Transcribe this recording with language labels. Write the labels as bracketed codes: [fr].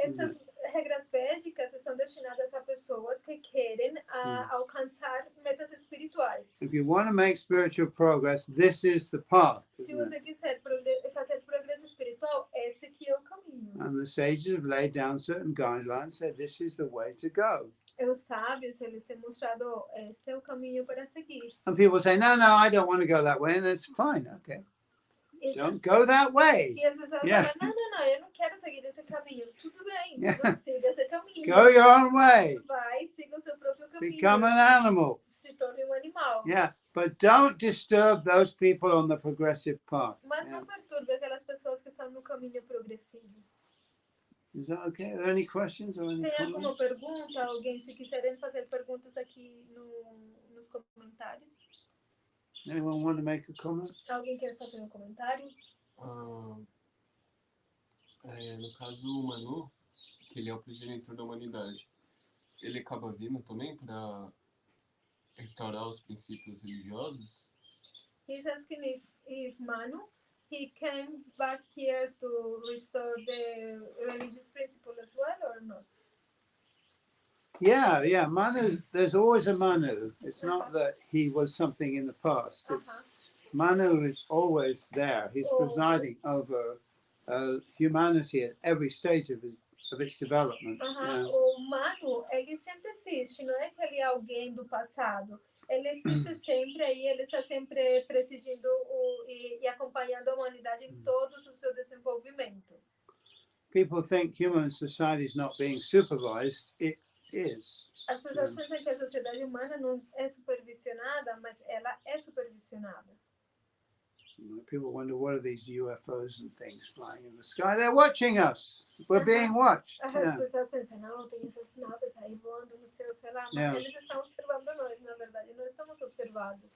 [en] Isn't [pt] Essas [en] it? [pt] regras védicas são destinadas a pessoas que querem alcançar metas espirituais. [en] If you want to make spiritual progress, this is the path. [pt] Se [en] Isn't [pt] você [en] it? [pt] quiser fazer progresso espiritual, esse aqui é o caminho. [en] And the sages have laid down certain guidelines, said this is the way to go. [pt] Os sábios, eles têm mostrado, esse é o caminho para seguir. [en] And people say, no, I don't want to go that way. And that's fine. Okay. Don't go that way. [pt] E as pessoas [en] Yeah. [pt] falam, não, eu não quero seguir esse caminho. Tudo bem, [en] Yeah. [pt] então siga esse caminho. [en] Go your own way. [pt] Vai, siga o seu próprio caminho. [en] Become an animal. [pt] Se torne animal. [en] Yeah. But don't disturb those people on the progressive path. [pt] Mas [en] Yeah. [pt] não perturbe aquelas pessoas que estão no caminho progressivo. [en] Is that okay? Are there any questions or any [pt] Tem alguma [en] comments? [pt] pergunta? Alguém, se quiserem fazer perguntas aqui nos comentários. [en] Anyone want to make a comment? [pt] Alguém quer fazer um comentário? No caso, o Manu, que ele é o progenitor da humanidade, ele acaba vindo também para restaurar os princípios religiosos? [en] He's asking if Manu, he came back here to restore the religious principle as well or not? Yeah. Manu, there's always a Manu. It's not that he was something in the past. Manu is always there. He's Oh. presiding over humanity at every stage of its development. [pt] Aham, o Manu, ele sempre existe, não é que ele é alguém do passado. Ele existe sempre aí, ele está sempre presidindo e acompanhando a humanidade em todo o seu desenvolvimento. [en] People think human society is not being supervised. It is. [pt] As pessoas pensam que a sociedade humana não é supervisionada, mas ela é supervisionada. [en] People wonder, what are these UFOs and things flying in the sky? They're watching us. We're being watched. [pt] As [en] Yeah. [pt] pessoas pensam, não, tem essas naves aí voando no céu, sei lá, mas [en] Yeah. [pt] eles estão observando nós, na verdade, nós somos observados.